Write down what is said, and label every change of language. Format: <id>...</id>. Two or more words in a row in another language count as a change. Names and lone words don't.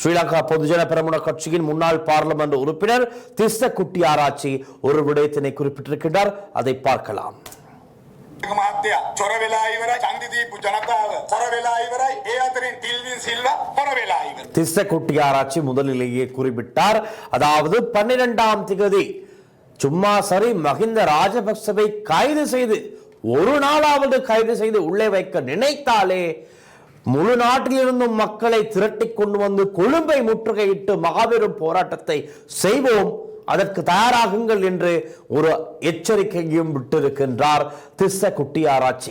<ta>ஸ்ரீலங்கா பொதுஜன பெரமுன கட்சியின் முன்னாள் பாராளுமன்ற உறுப்பினர் திஸ்ஸ குட்டியாராச்சி ஒரு விடயத்தினை குறிப்பிட்டிருக்கிறார். அதை பார்க்கலாம்.</ta> <si>මහත්තයා චොර වෙලා ඉවරයි ඡන්දි දීපු ජනතාව චොර වෙලා ඉවරයි ඒ අතරින් ටිල්වින් සිල්වා චොර වෙලා ඉවරයි.</si> <ta>திஸ்ஸ குட்டியாராச்சி முதலிலேயே குறிப்பிட்டார். அதாவது 12ஆம் திகதி சும்மா சரி மஹிந்த ராஜபக்சவை கைது செய்து ஒரு நாளாவது கைது செய்து உள்ளே வைக்க நினைத்தாலே முழு நாட்டிலிருந்தும் மக்களை திரட்டி கொண்டு வந்து கொழும்பை முற்றுகையிட்டு மகாபெரும் போராட்டத்தை செய்வோம், அதற்கு தயாராகுங்கள் என்று ஒரு எச்சரிக்கையும் விட்டிருக்கின்றார் திஸ்ஸ குட்டியாராச்சி.</ta>